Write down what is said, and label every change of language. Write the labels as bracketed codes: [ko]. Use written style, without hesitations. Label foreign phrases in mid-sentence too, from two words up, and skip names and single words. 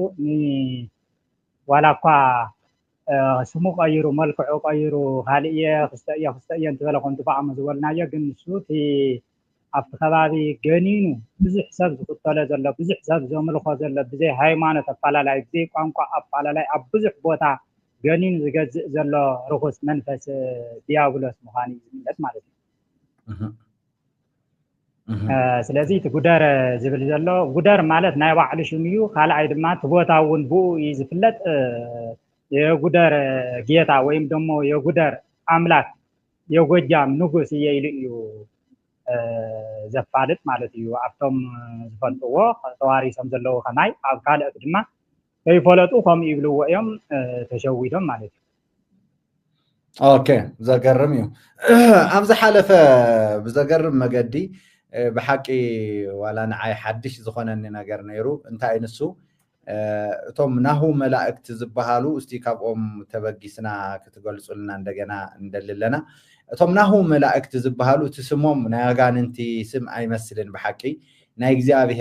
[ti] ዋላ እኳ ስሙ ቀይሩ መልክዑ ቀይሩ ካልእየ ክስተእየ እንትበለ ኮንቱ በኣሙ ዝበልናዮ ግን ንሱ እቲ ኣብቲ ከባቢ ገኒኑ ብዙሕ ሰብ ዝኽተሎ ዘሎ ብዙሕ ሰብ ዘምልኾ ዘሎ ብዘይ ሃይማኖት ኣፈላላይ ብዘይ ቋንቋ ኣፈላላይ ኣብ ብዙሕ ቦታ ገኒኑ ዝገዝእ ዘሎ ርኩስ መንፈስ ዲያብሎስ ምዃኑ ዝፍለጥ ማለት እዩ ስለዚ እቲ ጉደር ዝብል ዘሎ ጉደር ማለት ናይ ባዕሉ ሽም እዩ ካልኣይ ድማ እቲ ቦታ እውን ብኡ እዩ ዝፍለጥ [am] የጉደር ጌታ ወይም ደሞ የጉደር አምላክ የጎጃም ንጉስ [ti] እየ ኢሉ እዩ ዘፋልጥ ማለት እዩ ኣብቶም ዝፈልጥዎ ተዋሪሶም ዘለዉ ከማይ ኣብ ካልኦት ድማ ከይፈለጡ ከምኡ ይብልዎ እዮም ተሸዊዶም ማለት እዩ ኦኬ ዘገርም እዩ ኣብዛ ሓለፈ ብዘገርም መገዲ ብሓቂ ዋላ ንዓይ ሓድሽ ዝኾነኒ ነገር ነይሩ እንታይ ንሱ እቶም ናሁ መላእክት ዝበሃሉ እስቲ ካብኦም ተበጊስና ክትገልጹልና እንደገና እንደልለና እቶም ናሁ መላእክት ዝበሃሉ እቲ ስሞም ናይ ኣጋንንቲ ስም ኣይመስልን ብሓቂ ናይ እግዚአብሔር